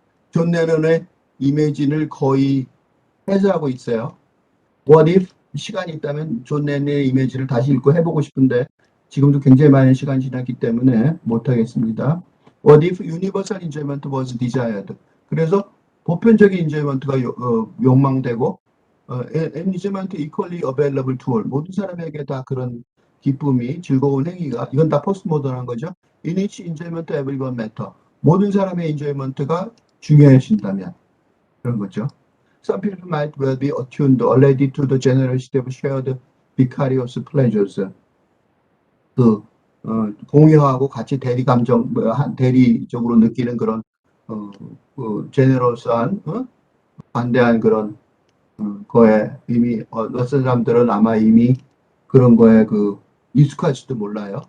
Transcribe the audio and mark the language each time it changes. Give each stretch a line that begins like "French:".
Korean: 존 레논의 이미지를 거의 해석하고 있어요.
English: What if
Korean: 시간이 있다면 존 레논의 이미지를 다시 읽고 해보고 싶은데 지금도 굉장히 많은 시간이 지났기 때문에 못하겠습니다.
English: What if universal enjoyment was desired?
Korean: 그래서 보편적인 인조이먼트가 욕망되고
English: enjoyment equally available to all.
Korean: 모든 사람에게 다 그런 기쁨이 즐거운 행위가 이건 다 포스트 모던한 거죠.
English: In each enjoyment everyone matter.
Korean: 모든 사람의 인조이먼트가 중요해진다면 그런 거죠.
English: Some people might well be attuned already to the generosity of shared vicarious pleasures.
Korean: 공유하고 같이 대리적으로 느끼는 그런 제네러스한 관대한 그런 거에 이미 어떤 사람들은 아마 이미 그런 거에 익숙할지도 몰라요.